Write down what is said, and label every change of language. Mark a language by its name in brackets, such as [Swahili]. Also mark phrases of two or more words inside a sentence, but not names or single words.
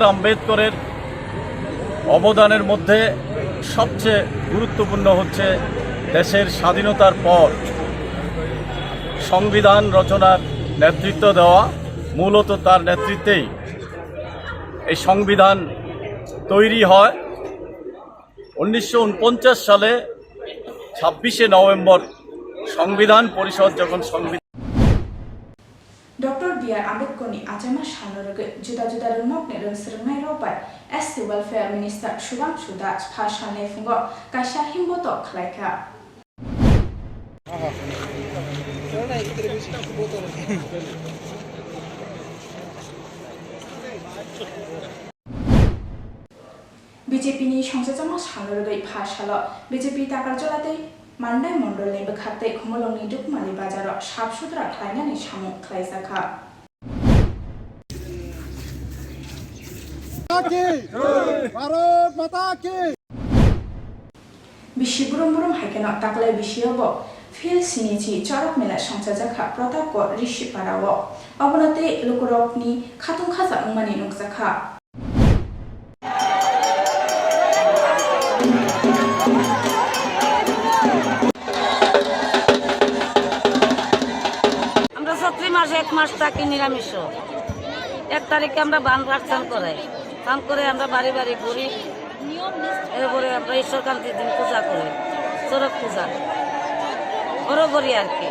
[Bangla] আম্বেদকরের অবদানের মধ্যে সবচেয়ে গুরুত্বপূর্ণ হচ্ছে দেশের স্বাধীনতার পর সংবিধান রচনার নেতৃত্ব দেওয়া। মূলত তার নেতৃত্বেই এই সংবিধান তৈরি হয়। 1949 সালে 26শে নভেম্বর সংবিধান পরিষদ যখন ডক্টর B. B.R. [Kok Borok] Ambedkarni Achama Shanurage Juda Juda Runok ne Rungsrungnai Robai [English] SC Welfare Minister [Kok Borok] Shubham Sudas Phashane Fungo Kaisha Himboto Khlaika BJP ni Songsajama Shanurage Phashalo BJP Takarjolate Mandai Mondol ni Bekhate Khomolongni Dukmali Bazaro Sabsudra Khlainani Samung Khlaisakha [Hindi] भारत माता की [Kok Borok] Bishi burum burum haikeno taklai bishiyobo Phil Sinichi Chorok Mela Songsajaka Protapko Rishi Parawo Obonate Lukurokni Khatung Khaza Ungmani Nukzakha [Bangla] এক মাস থাকি নিরামিষ 1 তারিখে আমরা বানভার স্নান করে আমরা বাড়ি বাড়ি ঘুরি এরপরে আমরা ঈশ্বরকান্তির দিন পূজা করি চড়ক পূজা হরগরি আর কি